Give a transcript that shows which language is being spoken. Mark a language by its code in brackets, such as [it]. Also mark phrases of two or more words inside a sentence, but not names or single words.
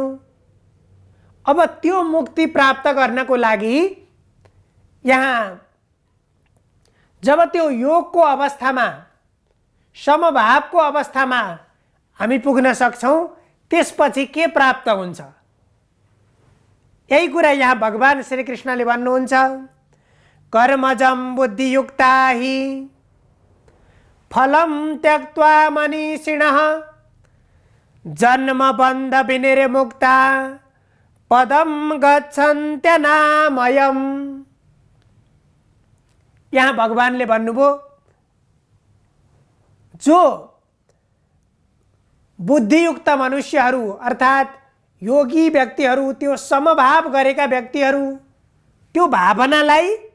[ne] अब त्यो मुक्ति प्राप्त गर्नको लागि यहाँ जब त्यो योगको अवस्थामा, समभावको अवस्थामा हामी पुग्न सक्छौँ, त्यसपछि के प्राप्त हुन्छ? यही कुरा यहाँ भगवान श्री कृष्णले भन्नुहुन्छ, [sa] कर्मजं बुद्धियुक्ता हि फलं त्यक्त्वा मनीषिणः जन्म बन्ध विनिर्मुक्ता पदम गच्छन्त्यनामयम्। [ne] यहाँ भगवानले भन्नुभयो, जो बुद्धियुक्त मनुष्यहरू अर्थात् योगी व्यक्तिहरू, त्यो समभाव गरेका व्यक्तिहरू, त्यो भावनालाई